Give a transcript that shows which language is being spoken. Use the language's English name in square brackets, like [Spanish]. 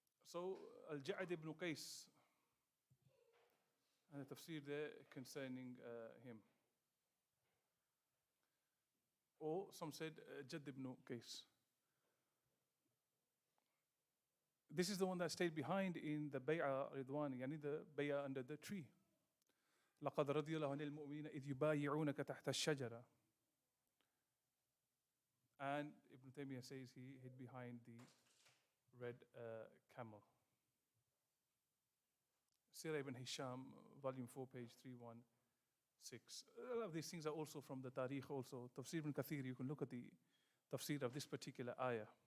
[English] So, Al-Ja'ad ibn Qais, and the tafsir there concerning him. Or some said Jadd ibn Qais. This is the one that stayed behind in the Bay'ah Ridwan, yani the Bay'ah under the tree. [Arabic] لقد رضي الله عن المؤمنين إذ يبايعونك تحت الشجرة. [English] And Ibn Taymiyyah says he hid behind the red camel. Sirah ibn Hisham, volume 4, page 316. All of these things are also from the Tariq also. Tafsir ibn Kathir, you can look at the tafsir of this particular ayah.